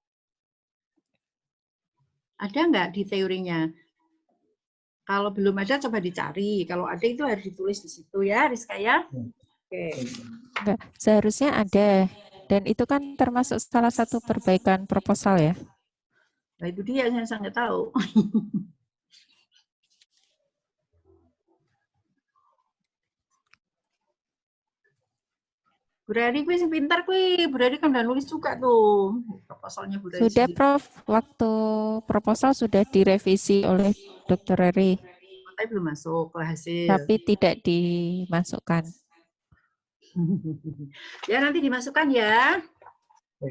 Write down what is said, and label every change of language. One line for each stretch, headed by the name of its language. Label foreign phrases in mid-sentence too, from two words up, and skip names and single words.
Indonesian: Ada nggak di teorinya? Kalau belum ada, coba dicari. Kalau ada itu harus ditulis di situ ya, Rizka ya. Oke. Enggak, seharusnya ada. Dan itu kan termasuk salah satu perbaikan proposal ya. Nah, itu dia yang saya nggak tahu.
Javanese: Bu Rari kuwi sing pintar kuwi.
Indonesian: Bu Rari kan udah nulis juga tuh. Proposalnya Bu Rari Sudah sendiri. Prof, waktu proposal sudah direvisi oleh Dr. Reri, Tapi belum masuk ke hasil. tapi tidak dimasukkan. Ya nanti dimasukkan ya. Baik, Prof.